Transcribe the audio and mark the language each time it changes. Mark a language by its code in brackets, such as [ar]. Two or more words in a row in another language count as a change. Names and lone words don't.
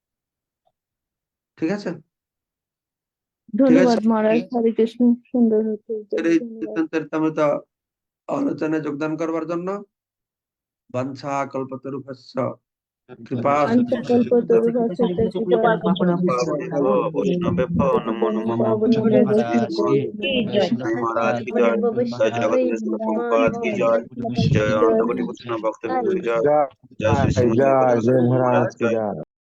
[bn] ঠিক আছে, ঠিক আছে। ধন্যবাদ মহারাজ, হরে কৃষ্ণ। সুন্দর হচ্ছে, এই ধন্যবাদ। চৈতন্য আলোচনায় যোগদান করবার জন্য [sa] বাঞ্ছা কল্পতরুভ্যশ্চ কৃপা পঞ্চকল্পতরুভ্যশ্চ কৃপা বৈষ্ণবেভ্যো নমো নমঃ। পাবনেভ্যো [hi] महाराज की जय, जय जगत प्रभुपाद की जय, जय अनंत कोटि वैष्णव भक्तवृंद की जय, जय श्री श्रीमद् जय भगवत जय महाराज महाराज की की जय। जय।